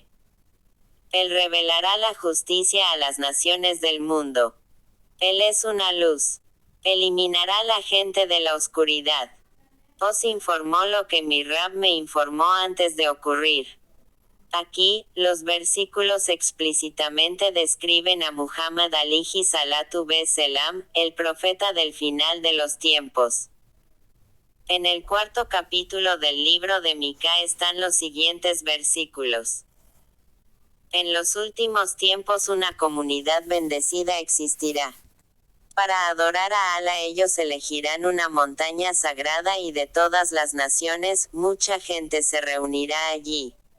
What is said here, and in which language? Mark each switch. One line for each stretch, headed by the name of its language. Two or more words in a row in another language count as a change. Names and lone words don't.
Spanish: Él revelará la justicia a las naciones del mundo. Él es una luz. Eliminará a la gente de la oscuridad. Os informó lo que mi Rab me informó antes de ocurrir. Aquí, los versículos explícitamente describen a Muhammad
Arabic: عليه الصلاة السلام,
Spanish: el profeta del final de los tiempos. En el cuarto capítulo del libro de Mica están los siguientes versículos. En los últimos tiempos una comunidad bendecida existirá. Para adorar a Alá ellos elegirán una montaña sagrada y de todas las naciones, mucha gente se reunirá allí.